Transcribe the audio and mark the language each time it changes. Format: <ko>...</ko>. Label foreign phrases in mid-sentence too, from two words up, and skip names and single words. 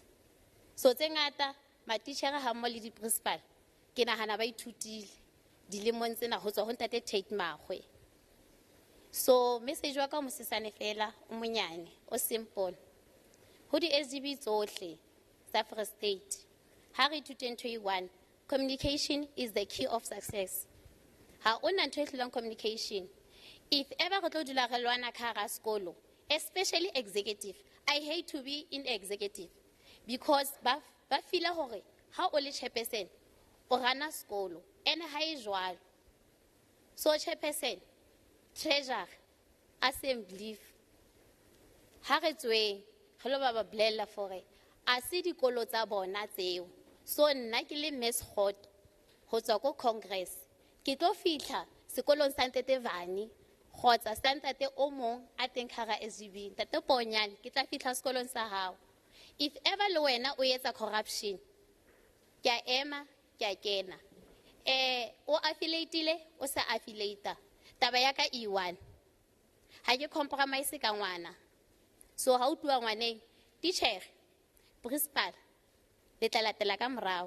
<st>So tse ngata matitjhere ha mmoho le di-principal ke nahana ba ithutile dilemong tsena ho tswa ho Ntate Tate Magwe. So message wa ka o mosesane fela o monyane o simple ho di-SGB tsohle tsa Free State. Ha re ithute ntho e one,</st> <en>communication is the key of success.</en> <st>Ha ona ntho e hlolang communication.</st> <en>If ever</en> <st>re tlo dula re lwana ka hara sekolo,</st> <en>especially executive, I hate to be in executive because</en> <st>ba feel hore ha o le chairperson o rana sekolo ene ha e jwalo. So chairperson, treasurer, assembly, ha re tswe re lo ba bolella fore a se dikolo tsa bona tseo. So nna ke le Miss Hot ho tswa ko Congress ke tlo fihla sekolong sa Ntate Vani kgotsa sa Ntate o mong a teng hara SGB. Ntate Ponyane ke tla fihla sekolong sa hao.</st> <en>If ever</en> <st>le wena o etsa corruption, ke a ema ke a kena. O affiliate o sa affiliate. Taba ya ka E1 ha ke compromise ka ngwana. So ha o tua ngwaneng</st> <en>teacher principal</en> <st>le tla latela ka morao.</st>